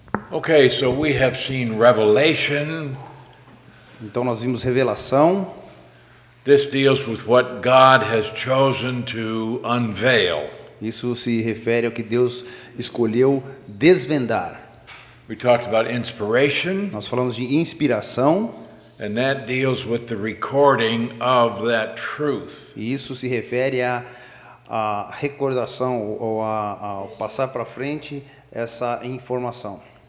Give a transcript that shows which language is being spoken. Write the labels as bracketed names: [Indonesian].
[English] Okay, so we have seen Revelation. [Portuguese] Então nós vimos Revelação. [English] This deals with what God has chosen to unveil. [Portuguese] Isso se refere ao que Deus escolheu desvendar. [English] We talked about inspiration. [Portuguese] Nós falamos de inspiração. [English] And that deals with the recording of that truth. [Portuguese] E isso se refere à recordação ou a passar para frente essa informação.